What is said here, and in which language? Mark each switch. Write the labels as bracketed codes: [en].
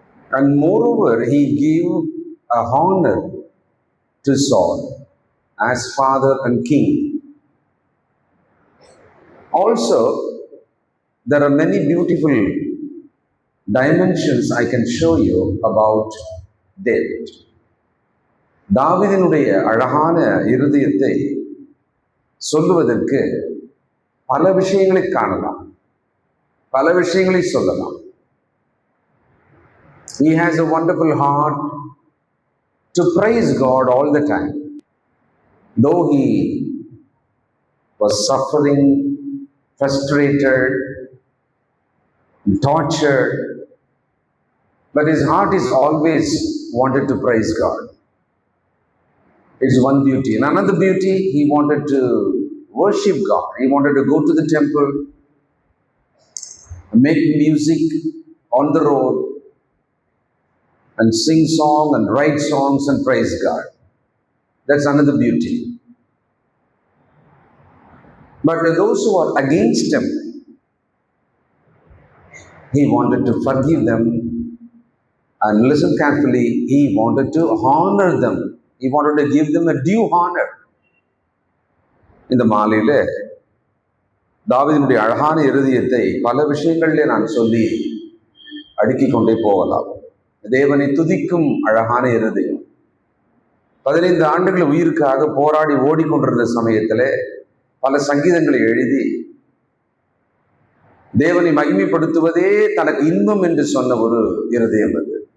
[en] And moreover, he gave a honor to Saul as father and king. Also, there are many beautiful dimensions I can show you about David. [ta] தாவீதினுடைய அழகான இருதயத்தை சொல்லுவதற்கு பல விஷயங்களை காணலாம், பல விஷயங்களை சொல்லலாம். [en] He has a wonderful heart to praise God all the time. Though he was suffering, frustrated, tortured, but his heart is always wanted to praise God. It's one beauty. And another beauty, he wanted to worship God. He wanted to go to the temple, make music on the road, and sing songs and write songs and praise God. That's another beauty. But those who are against him, he wanted to forgive them. And listen carefully, he wanted to honor them. He wanted to give them a due honor. [ta] இந்த மாலையில தாவீதினுடைய அழகான இருதயத்தை பல விஷயங்களிலே நான் சொல்லி அடுக்கிக் கொண்டே போகலாம். தேவனை துதிக்கும் அழகான இருதயம். 15 ஆண்டுகள் உயிருக்காக போராடி ஓடிக்கொண்டிருந்த சமயத்தில் பல சங்கீதங்களை எழுதி தேவனை மகிமைப்படுத்துவதே தனக்கு இன்பம் என்று சொன்ன ஒரு இருதயம் அது.